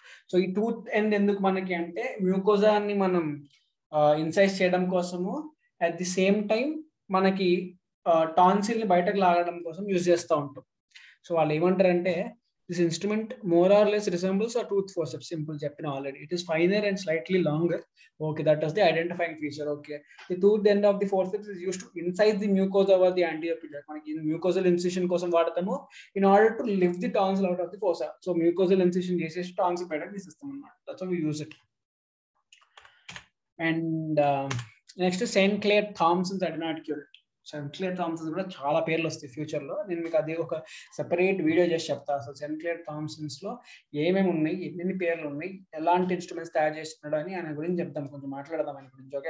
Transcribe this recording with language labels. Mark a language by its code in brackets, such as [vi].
[te] So ఈ tooth end ఎందుకు మనకి అంటే మ్యూకోజాని మనం ఇన్సైజ్ చేయడం కోసము, అట్ ది సేమ్ టైం మనకి టాన్సిల్ ని బయటకు లాగడం కోసం యూజ్ చేస్తూ ఉంటాం. సో వాళ్ళు ఏమంటారంటే [en] This instrument more or less resembles a tooth forceps. [te] Simple చెప్పిన already. [en] It is finer and slightly longer. Okay, that is the identifying feature. Okay, the tooth end of the forceps is used to incise the mucosa over the anterior pillar. [te] మనకి [en] mucosal incision [te] కోసం వాడతాము [en] in order to lift the tonsil out of the fossa. So mucosal incision [te] చేసేసి [en] tonsil [te] బయటకు తీసేస్తాం అన్నమాట. [en] That's how we use it. And next St. Clair Thompson's adenoid curate. [te] Saint Clare Thomsons కూడా చాలా పేర్లు వస్తాయి ఫ్యూచర్ లో. నేను మీకు అది ఒక సెపరేట్ వీడియో చేసి చెప్తా. అసలు సెయింట్ క్లేర్ థామ్సన్స్ లో ఏమేమి ఉన్నాయి, ఎన్ని పేర్లు ఉన్నాయి, ఎలాంటి ఇన్స్ట్రుమెంట్స్ తయారు చేస్తున్నాడు అని ఆయన గురించి చెప్తాం, కొంచెం మాట్లాడదాం ఆయన గురించి.